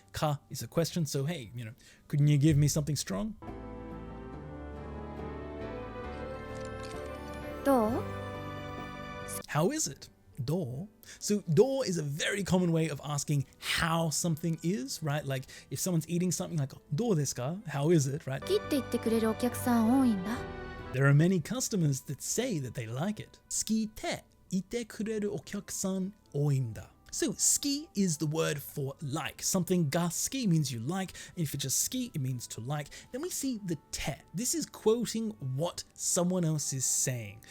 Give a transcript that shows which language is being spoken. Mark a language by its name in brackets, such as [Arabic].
[English] Ka is a question, so hey, couldn't you give me something strong? [Japanese] どう [English] How is it? Do. So do is a very common way of asking how something is, right? Like if someone's eating something like [Japanese] do desu ka? [English] How is it, right? [Japanese] 好きって言ってくれるお客さん多いんだ [English] There are many customers that say that they like it. [Japanese] Ski te ite kureru okyaku-san oinda. [English] So ski is the word for like. Something ga ski means you like, and if it's just ski, it means to like. Then we see the te. This is quoting what someone else is saying.